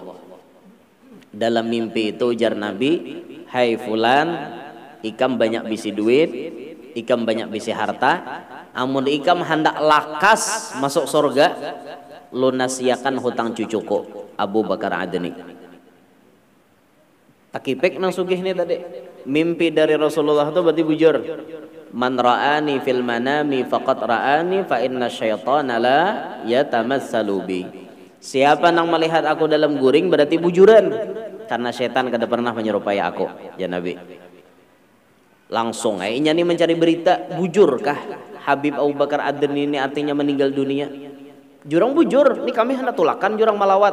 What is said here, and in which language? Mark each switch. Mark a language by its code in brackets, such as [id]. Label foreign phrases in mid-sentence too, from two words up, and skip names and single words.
[bjn] Dalam mimpi itu ujar Nabi, hai fulan, ikam banyak bisi duit, ikam banyak bisi harta, amun ikam hendak lakas masuk surga, lunasiakan hutang cucuku Abu Bakar Adeni. Takipek nang sugih nih tadi. Mimpi dari Rasulullah itu berarti bujur. [ar] من رآني في المنام فقد رآني فإن الشيطان لا يتمثل بي. [bjn] Siapa yang melihat aku dalam guring berarti bujuran, karena setan kada pernah menyerupai aku, ya Nabi. Langsung nya nih mencari berita, bujurkah Habib Abu Bakar Adeni ini artinya meninggal dunia? Jurang bujur, ini kami hendak tulakan jurang malawat.